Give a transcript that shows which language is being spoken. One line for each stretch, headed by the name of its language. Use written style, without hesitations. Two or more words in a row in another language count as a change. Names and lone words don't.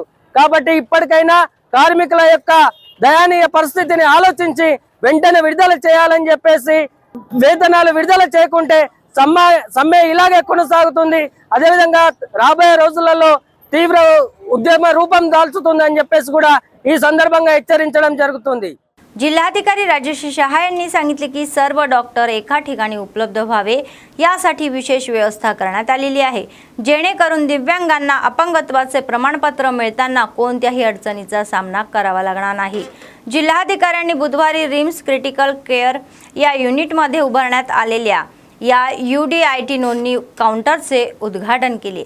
Telugu: కాబట్టి ఇప్పటికైనా కార్మికుల యొక్క దయనీయ పరిస్థితిని ఆలోచించి వెంటనే విడుదల చేయాలని చెప్పేసి, వేతనాలు విడుదల చేయకుంటే సమ్మె ఇలాగే కొనసాగుతుంది. అదేవిధంగా రాబోయే రోజులలో తీవ్ర ఉద్యమ రూపం దాల్చుతుందని చెప్పేసి కూడా ఈ సందర్భంగా హెచ్చరించడం జరుగుతుంది.
Marathi: जिल्हाधिकारी राजेश शहा यांनी सांगितले की सर्व डॉक्टर एका ठिकाणी उपलब्ध व्हावे यासाठी विशेष व्यवस्था करण्यात आलेली आहे, जेणेकरून दिव्यांगांना अपंगत्वाचे प्रमाणपत्र मिळताना कोणत्याही अडचणीचा सामना करावा लागणार नाही. जिल्हाधिकाऱ्यांनी बुधवारी रिम्स क्रिटिकल केअर या युनिटमध्ये उभारण्यात आलेल्या या UDIT नोंदणी काउंटरचे उद्घाटन केले.